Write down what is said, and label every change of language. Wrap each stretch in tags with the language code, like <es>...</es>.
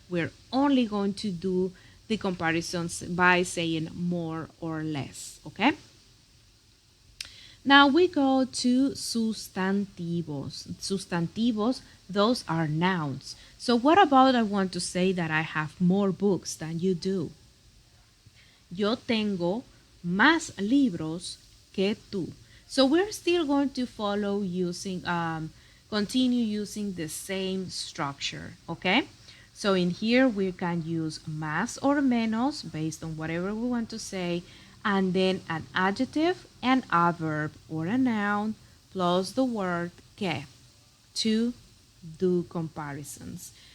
<en>We're only going to do the comparisons by saying more or less, okay? Now we go to sustantivos. Sustantivos, those are nouns. So what about I want to say that I have more books than you do?</en> <es>Yo tengo más libros que tú.</es> <en>So we're still going to follow continue using the same structure, okay? So in here we can use más or menos based on whatever we want to say, and then an adjective, an adverb, or a noun, plus the word que to do comparisons.</en>